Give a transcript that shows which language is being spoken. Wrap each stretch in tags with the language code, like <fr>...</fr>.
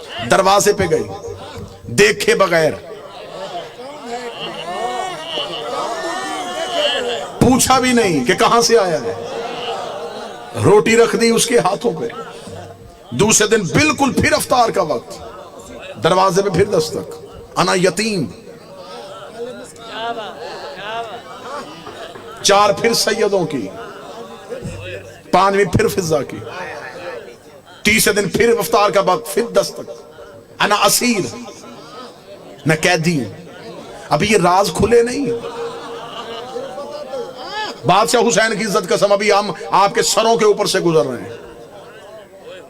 <ur>دروازے پہ گئی، دیکھے بغیر، پوچھا بھی نہیں کہ کہاں سے آیا ہے. روٹی رکھ دی اس کے ہاتھوں پہ. دوسرے دن بالکل پھر افطار کا وقت، دروازے پہ پھر دستک.</ur> <ar>انا یتیم.</ar> <ur>4 پھر سیدوں کی، 5ویں پھر فضا کی. تیسرے دن پھر افطار کا وقت، پھر دستک.</ur> <ar>انا اسیر،</ar> <ur>میں قیدی ہوں. ابھی یہ راز کھلے نہیں. بادشاہ حسین کی عزت قسم ابھی ہم آپ کے سروں کے اوپر سے گزر رہے ہیں.</ur>